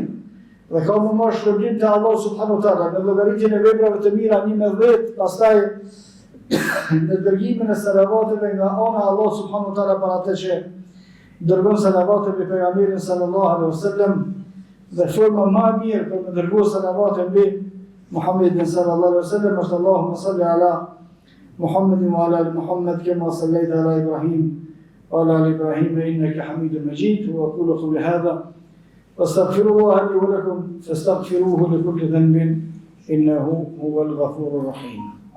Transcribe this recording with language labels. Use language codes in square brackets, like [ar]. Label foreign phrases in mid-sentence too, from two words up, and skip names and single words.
[sq] Dhe ka më marrë shpërblim të [ar] الله سبحانه وتعالى [sq] në llogaritjen e veprave të mira 1/10, pastaj në dërgimin e salavatëve nga ana e [ar] الله سبحانه وتعالى [sq] për atë që dërgon salavatën për pejgamberin [ar] صلى الله عليه وسلم, [sq] dhe forma më e mirë për me dërguar salavatën mbi Muhammedin [ar] صلى الله عليه وسلم [sq] është [ar] اللهم صل على محمد وعلى آل محمد كما صليت على إبراهيم وعلى آل إبراهيم إنك حميد مجيد. وأقول قولي هذا وأستغفر الله لي ولكم فاستغفروه لكل ذنب إنه هو الغفور الرحيم.